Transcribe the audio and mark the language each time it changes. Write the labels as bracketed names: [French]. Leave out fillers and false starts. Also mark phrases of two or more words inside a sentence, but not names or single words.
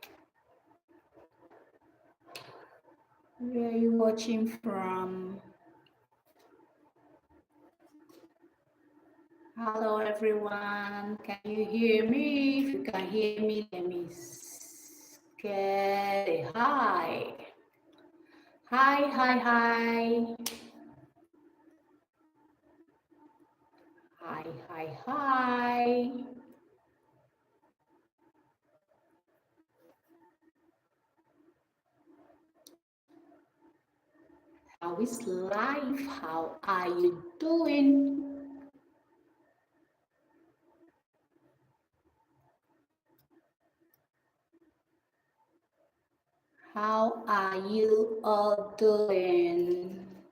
[English] Where are you watching from? Hello, everyone. Can you hear me? If you can hear me, let me get a hi. Hi, hi, hi. Hi, hi, hi. How is life? How are you doing? How are you all doing?